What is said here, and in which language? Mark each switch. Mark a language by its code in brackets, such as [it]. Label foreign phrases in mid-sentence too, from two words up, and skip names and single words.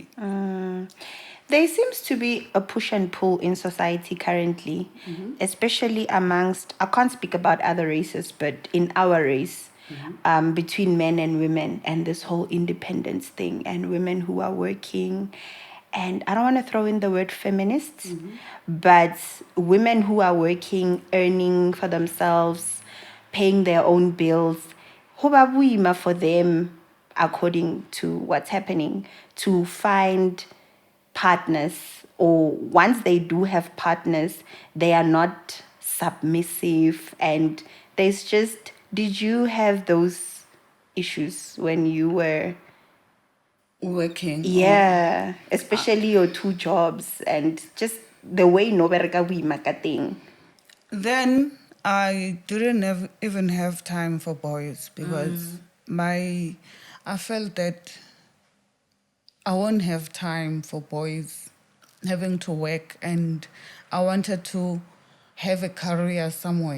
[en] There seems to be a push and pull in society currently, especially amongst, I can't speak about other races, but in our race, between men and women, and this whole independence thing, and women who are working. And I don't want to throw in the word feminists, but women who are working, earning for themselves, paying their own bills, [st] ho ba boima [en] for them, according to what's happening, to find partners, or once they do have partners, they are not submissive. And there's just, did you have those issues when you were Working. yeah, especially your two jobs and just the way [st] no bereka boima ka teng? [en] Then I didn't even have time for boys because I felt that I won't have time for boys having to work, and I wanted to have a career somewhere.